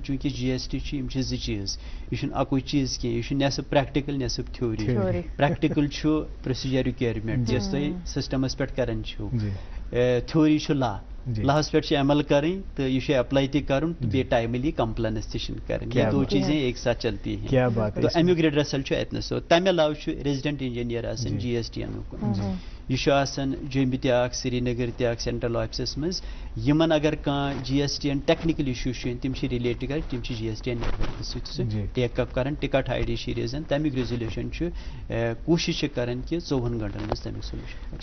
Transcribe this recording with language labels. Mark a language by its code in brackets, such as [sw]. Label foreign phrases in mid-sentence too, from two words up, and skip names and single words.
[ks] چوٗنٛکہِ جی ایس ٹی چھُ، یِم چھِ 2 چیٖز، یہِ چھُنہٕ اَکُے چیٖز کینٛہہ، یہِ چھُ نٮ۪صف پریکٹِکل نٮ۪صف تھیوری. پریکٹِکل چھُ [en] procedure requirement [ks] یۄس تُہۍ سسٹمس پٮ۪ٹھ کران چھِو، تھیوری چھُ لا، لاہس پٮ۪ٹھ چھِ عمل کرٕنۍ تہٕ یہِ چھُ اپلاے تہِ کرُن تہٕ بیٚیہِ [en] timely compliance [ks] تہِ چھِنہٕ کرٕنۍ. [ur] یہ 2 چیزیں ایک ساتھ چلتی ہیں. [ks] تو امیُک ریڈرسل چھُ اتنس. تمہِ علاوٕ چھُ [en] resident engineer [ks] آسان جی ایس ٹی انُک، یہ چھُ آسان جوٚمہِ تہِ اکھ، سری نگر تہِ اکھ [en] central offices [ks] منٛز. یِمن اگر کانٛہہ جی ایس ٹی این [en] technical issue [ks] چھُ تِم چھِ رِلیٹ کران، تِم چھِ جی ایس ٹی این نیٹورک سۭتۍ سُہ [en] take up [ks] کران. [en] ticket ID [ks] چھِ ریزان، تمیُک ریزولیوشن چھُ کوٗشش چھِ کران کہ 24 گھنٹن منٛز تمیُک سولوشن.